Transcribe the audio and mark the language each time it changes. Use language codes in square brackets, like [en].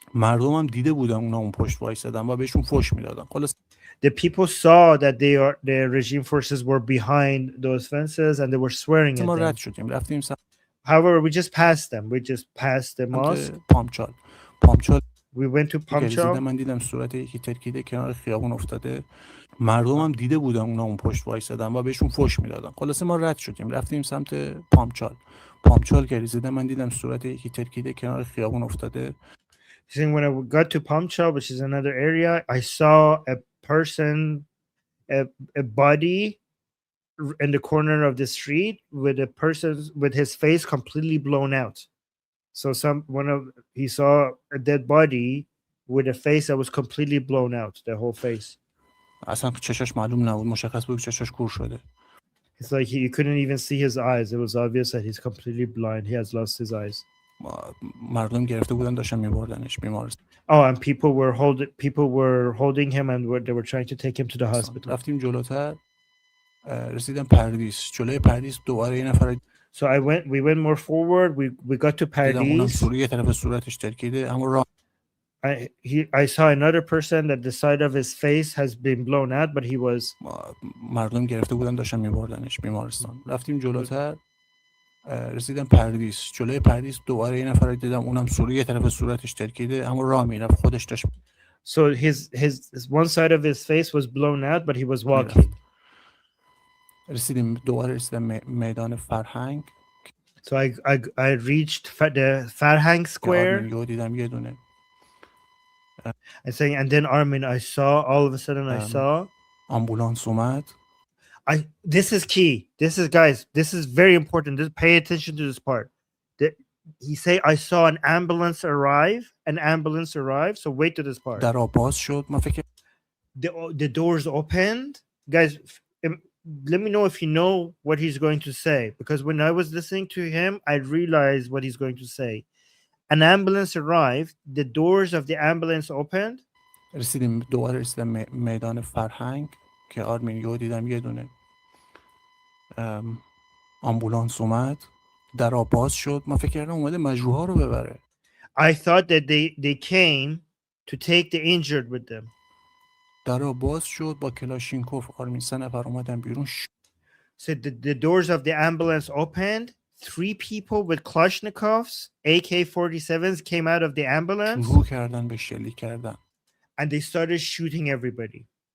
[fa] مردم هم دیده بودن اونا اون پشت وایسادن و بهشون فحش میدادن. خلاص [en] The people saw that the regime forces were behind those fences and they were swearing at [fa] ما [en] them. [fa] رد شدیم رفتیم [en] However, we just passed them. We just passed the mosque. [fa] پامچال [en] We went to Pamchal. [fa] من دیدم صورت یکی ترکیده کنار خیابون افتاده. مردم هم دیده بودن اونا اون پشت وایسادن و بهشون فحش میدادن. خلاص ما رد شدیم رفتیم سمت پامچال که رسیدم من دیدم صورت یکی ترکیده کنار خیابون افتاده. [en] Saying when I got to Pamchal, which is another area, I saw a person, a body in the corner of the street with his face completely blown out. So he saw a dead body with a face that was completely blown out, the whole face. [fa] اصلا چشاش معلوم نبود مشخص بود چشاش کور شده. [en] It's like you couldn't even see his eyes. It was obvious that he's completely blind. He has lost his eyes. [fa] مردم گرفته بودن داشتن میبردنش بیمارستان. [en] Oh, and people were holding him and they were trying to take him to the hospital. [fa] رفتیم جلوتر رسیدم پردیس جلوی پردیس دوباره یه نفر. [en] So we went more forward. We got to Paradis. [fa] یه طرف صورتش ترکیده اما راه [en] I saw another person that the side of his face has been blown out, but he was. [fa] مردم گرفته بودن داشتن میبردنش بیمارستان. رفتیم جلوتر رسیدم پردیس جلوی پردیس دوباره یه نفر دیدم اونم یه طرف صورتش ترکیده اما راه میرفت خودش داشت. [en] So his one side of his face was blown out, but he was walking. [fa] رسیدیم میدان فرهنگ. [en] So I reached the Farhang Square. [fa] یهو دیدم یه دونه. [en] And saying, and then Armin, I saw all of a sudden I saw [fa] آمبولانس اومد. [en] This is key. This is very important. Pay attention to this part. He say I saw an ambulance arrive. So wait to this part. [fa] در باز شد. من فکر [en] the doors opened. Guys, let me know if you know what he's going to say, because when I was listening to him, I realized what he's going to say. An ambulance arrived. The doors of the ambulance opened. [fa] رسیدیم میدان فرهنگ که آرمین یهو دیدم یه دونه آمبولانس اومد. در باز شد. من فکر کردم اومده مجروحا رو ببره. [en] I thought that they came to take the injured with them. [fa] در باز شد با کلاشینکوف آرمین 3 نفر اومدن بیرون. [en] So the doors of the ambulance opened. 3 people with Kalashnikovs, AK-47s came out of the ambulance. [fa] شروع کردن به شلیک کردن. [en] And they started shooting everybody.